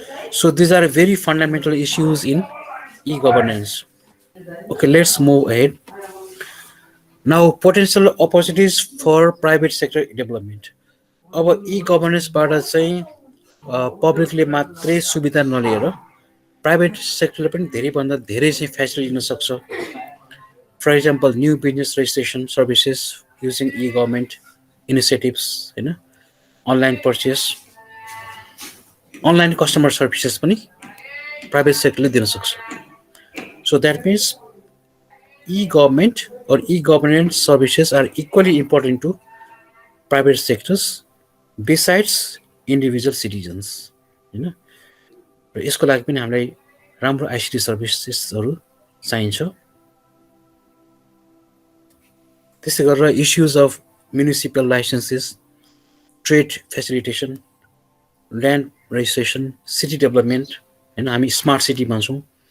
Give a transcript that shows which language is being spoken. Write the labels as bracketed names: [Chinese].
[English] So these are very fundamental issues in e-governance. Okay, let's move ahead. Now, potential opportunities for private sector development. [Nepali] अब e-governance-बाट चाहिँ पब्लिकले मात्रै सुविधा नलिएर private सेक्टरले पनि धेरैभन्दा धेरै चाहिँ फेसिलिटी लिन सक्छ। [English] for example new business registration services using e-government initiatives होइन, online purchase, online customer services [Nepali] पनि प्राइभेट सेक्टरले दिन सक्छ। [English] So that means e-government or e-governance services are equally important to private sectors besides individual citizens हैन। [Nepali] र यसको लागि पनि हामीलाई राम्रो आईसीटी सर्भिसेसहरू चाहिन्छ। [English] त्यसै गरेर issues of municipal licences, trade facilitation, land registration, city development हैन, [Nepali] हामी स्मार्ट सिटी भन्छौँ।